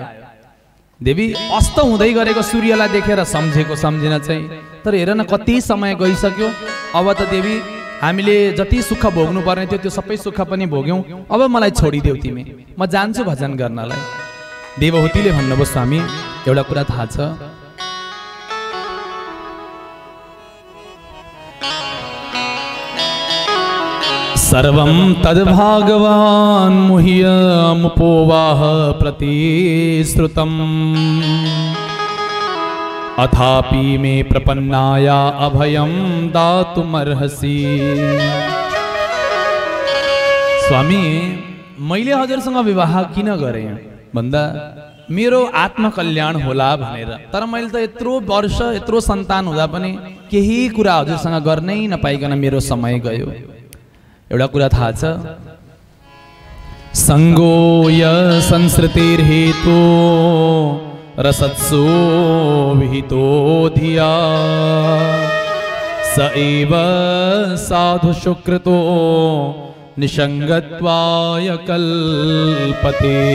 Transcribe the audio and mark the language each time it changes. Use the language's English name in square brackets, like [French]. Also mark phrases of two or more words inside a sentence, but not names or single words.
[Nepali] देवी अस्त हुँदै गरेको सूर्यलाई देखेर सम्झेको, सम्झिन चाहिँ, तर हेर न कति समय गइसक्यो। अब त देवी हामीले जति सुख भोग्नु पर्ने थियो त्यो सबै सुख पनि भोग्यौँ, अब मलाई छोडिदेऊ तिमी, म जान्छु भजन गर्नलाई। देवहूतिले भन्नुभयो, स्वामी एउटा कुरा थाहा छ, [Sanskrit] सर्वं तद्भागवान् मुह्यमुपोवाह प्रतिश्रुतम् अथापि मे प्रपन्नाया अभयं दातुमर्हसि। [Nepali] स्वामी मैले हजुरसँग विवाह किन गरेँ भन्दा मेरो आत्मकल्याण होला भनेर, तर मैले त यत्रो वर्ष यत्रो सन्तान हुँदा पनि केही कुरा हजुरसँग गर्नै नपाइकन मेरो समय गयो। एउटा कुरा थाहा छ, [Sanskrit] संगो य संस्कृतिर्हेतु रसत्सु विहितो धिया स एव साधु सुकृतो निसंगत्वाय कल्पते।